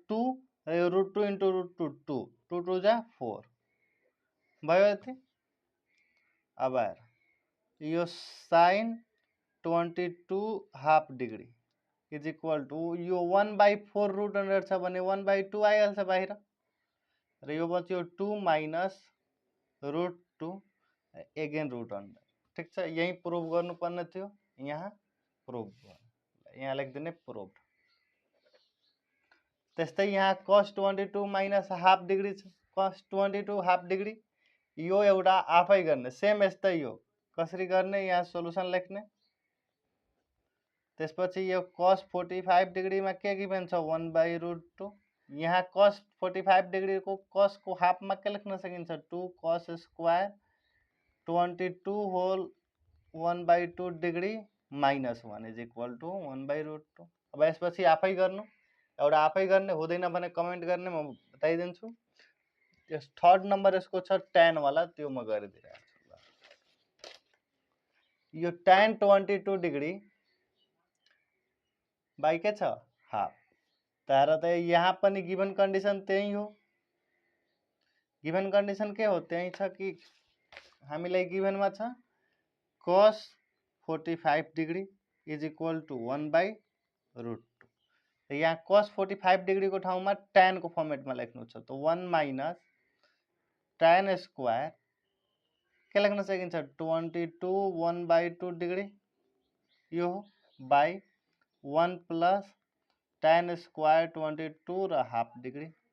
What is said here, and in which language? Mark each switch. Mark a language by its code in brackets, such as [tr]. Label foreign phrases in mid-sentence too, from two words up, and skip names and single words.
[ne] 2 र यो √2 इन्टु √2 2 2 2 जा 4 भयो यति अब आएर यो साइन 22 [en] half degree is equal to [ne] यो 1/4 [en] root under [ne] छ भने 1/2 आइहाल्छ बाहिर र यो बच्यो 2 माइनस √2 [en] again root under [ne] ठीक छ यही प्रूफ गर्नुपर्ने थियो यहाँ प्रूफ भयो यहाँ लेख्दिने प्रूफ त्यस्तै यहाँ cos 22 [en] minus half degree [ne] छ cos 22 [en] half degree [ne] यो एउटा आफै गर्ने सेम यस्तै हो कसरी गर्ने यहाँ सोलुसन लेख्ने त्यसपछि यो cos 45 डिग्री में के गिभन छ 1/√2 यहाँ cos 45 डिग्री को cos को हाफ में के लेख्न सकिन्छ 2 [en] cos square [ne] 22 होल 1/2 [en] degree minus 1 is equal to [ne] 1/√2 अब यसपछि आफै गर्नु एउटा आफै गर्ने हुँदैन भने कमेन्ट गर्ने म बताइदिन्छु यस [en] third number [ne] यसको छ tan वाला त्यो म गरिदिरहेको छु यो [en] tan 22 degree by [ne] के छ हाफ तर त यहाँ पनि [en] given condition [ne] त्यही हो [en] given condition [ne] के हो त्यही छ कि हामीलाई गिभन मा छ [en] cos 45 degree is equal to 1/√2 [ne] यहाँ cos 45 डिग्री को ठाउँमा tan को फर्मेट में लेख्नु छ त 1 माइनस [en] tan square [ne] के लेख्न सकिन्छ 22 1/2 डिग्री यो बाई 1 [en] plus tan square [ne] 22 र [en] half degree